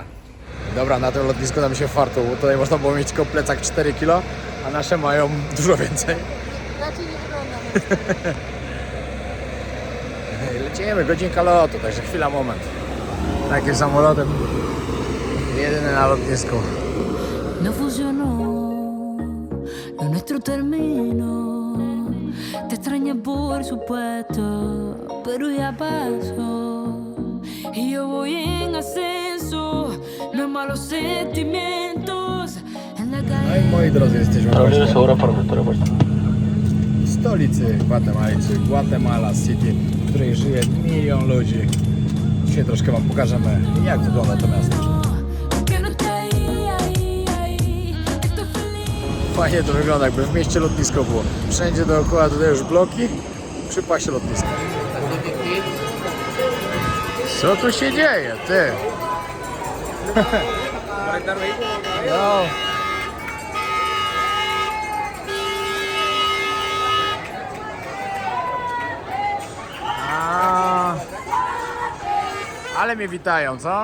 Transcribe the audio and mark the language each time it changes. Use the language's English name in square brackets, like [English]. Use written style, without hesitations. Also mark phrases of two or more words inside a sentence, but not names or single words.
[Polish] Dobra, na tym lotnisku nam się farto, bo tutaj można było mieć tylko plecak 4 kg, a nasze mają dużo więcej. Raczej nie wygląda. Lecimy, godzinka lotu, także chwila, moment. Takim samolotem, jedyny na lotnisku. [Spanish] No funcionó, lo nuestro terminó. Te extrañé por supuesto, pero ya pasó. Y yo voy en ascenso, no hay malos sentimientos. En la No calle. [Polish] i moi drodzy, jesteśmy [Spanish] Ahora es [Polish] właśnie [Spanish] hora para nuestra vuelta. [Polish] w stolicy Gwatemali, czyli Guatemala City, w której żyje 1 milion ludzi. Dzisiaj troszkę Wam pokażemy, jak wygląda to miasto. [Spanish] Que no esté ahí. Estoy feliz. [Polish] Fajnie to wygląda, jakby w mieście lotnisko było. Wszędzie dookoła tutaj już bloki, przy pasie lotniska. Co tu się dzieje, ty? No. Ale mnie witają, co?